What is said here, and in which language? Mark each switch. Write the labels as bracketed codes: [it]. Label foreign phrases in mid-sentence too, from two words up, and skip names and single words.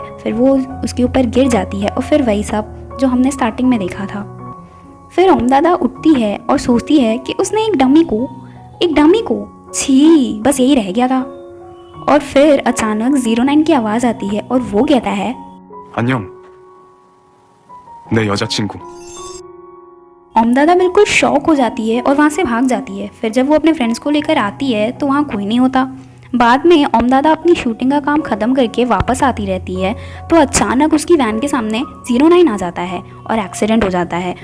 [hi] फिर वो उसके ऊपर गिर जाती है और फिर वही सब जो हमने स्टार्टिंग में देखा था। फिर ओमदादा उठती है और सोचती है कि उसने एक डमी को छी, बस यही रह गया था। और फिर अचानक 09 की आवाज़ आती है और वो कहता है, [ko] 안녕, 내 여자친구। [hi] ओमदादा बिल्कुल शॉक हो जाती है और वहाँ से भाग जाती है। फिर जब वो अपने फ्रेंड्स को लेकर आती है तो वहाँ कोई नहीं होता। बाद में ओमदादा अपनी शूटिंग का काम ख़त्म करके वापस आती रहती है, तो अचानक उसकी वैन के सामने 09 आ जाता है और एक्सीडेंट हो जाता है।